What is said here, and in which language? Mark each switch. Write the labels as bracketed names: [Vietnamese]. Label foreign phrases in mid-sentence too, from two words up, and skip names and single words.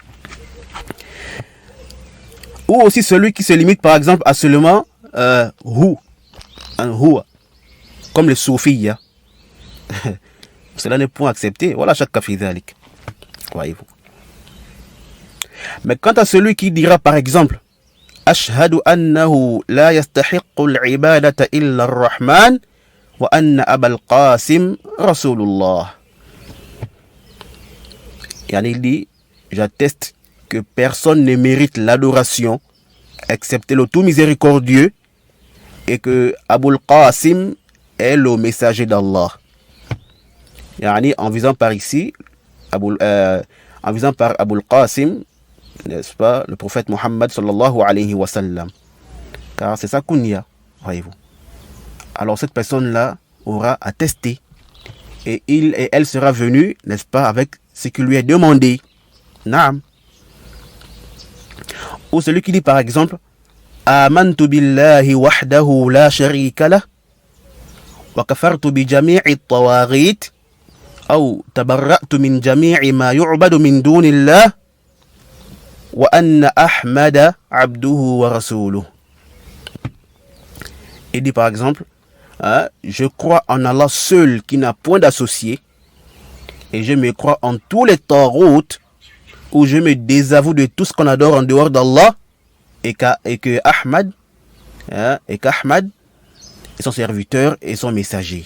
[French] Ou aussi celui qui se limite par exemple à seulement hu, un huwa, comme les soufis. Cela n'est point accepté. Voilà chaque cas fidalik. Voyez-vous. Mais quant à celui qui dira par exemple [Arabic] أشهد أنه لا يستحق العبادة إلا الرحمن وأن أبا القاسم رسول الله. [French] Il dit, j'atteste que personne ne mérite l'adoration excepté le tout miséricordieux et que Abul Qasim est le messager d'Allah. En visant par ici, en visant par Abul Qasim, n'est-ce pas, le prophète Muhammad [Arabic] صلى الله عليه وسلم. [French] Car c'est ça kunya, voyez-vous. Alors cette personne-là aura attesté et il et elle sera venue, n'est-ce pas, avec ce qui lui est demandé. [Arabic] Naam. [French] Ou celui qui dit par exemple [Arabic] آمنت بالله وحده لا شريك له وكفرت بجميع الطواغيت أو تبرأت من جميع ما يعبد من دون الله وأن أحمد عبده ورسوله. [French] Il dit par exemple je crois en Allah seul qui n'a point d'associé et je me crois en tous les taroutes où je me désavoue de tout ce qu'on adore en dehors d'Allah et que Ahmad est son serviteur et son messager.